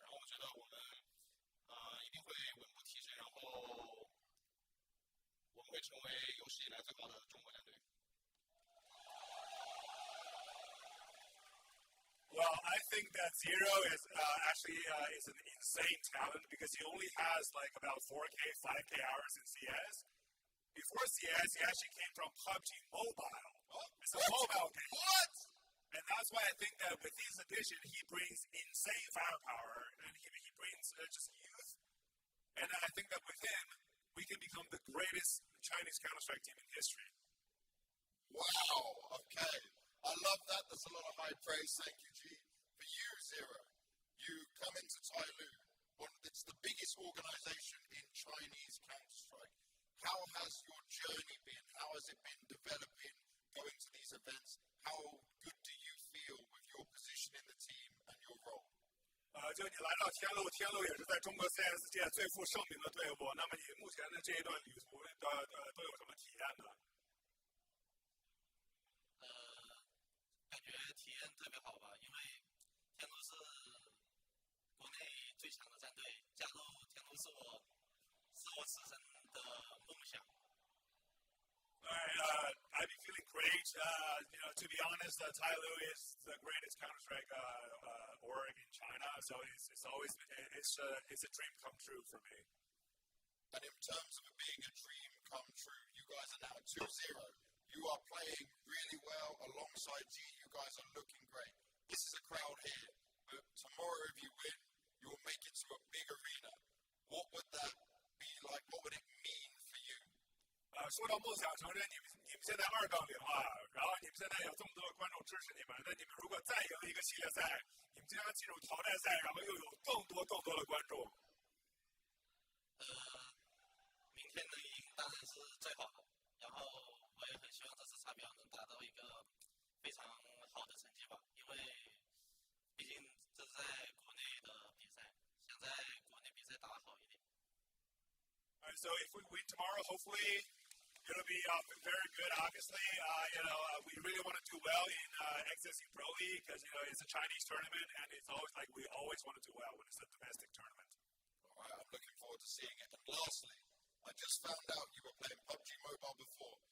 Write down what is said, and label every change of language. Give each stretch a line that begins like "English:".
Chinese: 然后我觉得我们一定会稳步提升，然后我们会成为有史以来最好的中国战队。
English: Well, I think that Zero is actually is an insane talent because he only has like about 4K, 5K hours in CS. Before CS, he actually came from PUBG Mobile. It's a mobile game. What? And that's why I think that with his addition, he brings insane firepower and he brings just youth. And I think that with him, we can become the greatest Chinese Counter-Strike team in history. Wow, okay. I love that. That's a lot of high praise. Thank you, G. For you, Zero, you come into Tai Lu. It's the biggest organization in Chinese Counter-Strike. How has your journey been? How has it been developing, going to these events? How good do you feel with your position in the team and your role?
Chinese: 就你来到天路，天路也是在中国 CS 界最负盛名的队伍。那么你目前的这一段旅途都有什么体验呢？感觉体验特别好吧，因为天路是国内最强的战队，加入天路是我此生的梦想。
English: I've been feeling great. To be honest, Tai Lu is the greatest Counter-Strike org in China, so it's always it's a dream come true for me. And in terms of it being a dream come true, you guys are now 2-0. You are playing really well alongside G. You guys are looking great. This is a crowd here, but tomorrow if you win, you will make it to a big arena. What would that be like? What would it mean for you?
Chinese: 说到梦想成真，你们现在2-0啊，然后你们现在有这么多的观众支持你们，那你们如果再赢一个系列赛，你们将进入淘汰赛，然后又有更多的观众。明天能赢当然是最好的，然后我也很希望这次查表能达到一个非常好的成绩吧，因为毕竟这是在国内的比赛，想在国内比赛打得好一点。
English: So if we win tomorrow, hopefully it'll be very good. Obviously, we really want to do well in XSE Pro League because it's a Chinese tournament, and it's always like we always want to do well when it's a domestic tournament. All right, I'm looking forward to seeing it. And lastly, I just found out you were playing PUBG Mobile before.